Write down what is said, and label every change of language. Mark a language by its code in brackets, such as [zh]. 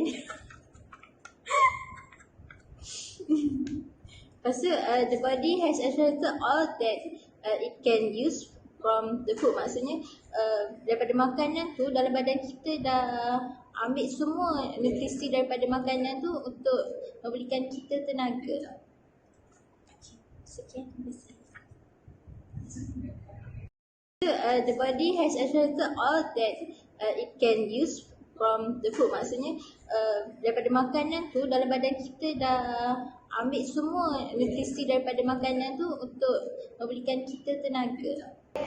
[ms] Lepas tu [en] the body has absorbed all that it can use from the food. [ms] Maksudnya daripada makanan tu dalam badan kita dah ambil semua nutrisi daripada makanan tu untuk memberikan kita tenaga. Sekian. [en] The body has absorbed all that it can use from the food. Maksudnya daripada makanan tu dalam badan kita dah ambil semua nutrisi daripada makanan tu untuk memberikan kita tenaga.